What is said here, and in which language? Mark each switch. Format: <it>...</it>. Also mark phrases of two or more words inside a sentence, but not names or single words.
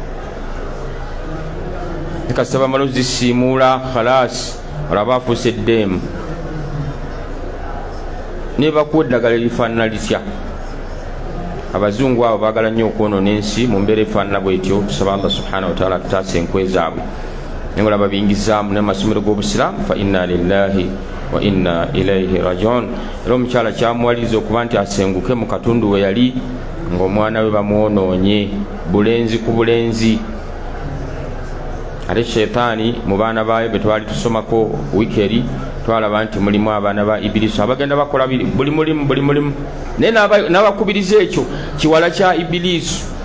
<lg>Kasaba malo zisimuula khalas, olaba afuuse eddeemu ne bakuwa eddagala erifaanana litya. Abazungu abo baagala nnyo okwonoona ensi mu mbeera efaanana bwetyo. Tusaba</lg> <ar>الله سبحانه وتعالى</ar> <lg>tutaasa enkwe zaabwe, naye olaba bingizaamu n'amasomero g'Obusiraamu.</lg> <ar>فإنا لله وإنا إليه راجعون.</ar> <lg>Era omukyala kyamuwaliriza okuba nti asenguke mu katundu we yali ng'omwana we bamwonoonye bulenzi ku bulenzi. Ate shetaani mu baana baayo be twali tusomako wikeri twalaba nti mulimu abaana ba Ibilisu abagenda bakola buli mulimu, naye n'abakubiriza ekyo kiwala kya Ibilisu.</lg>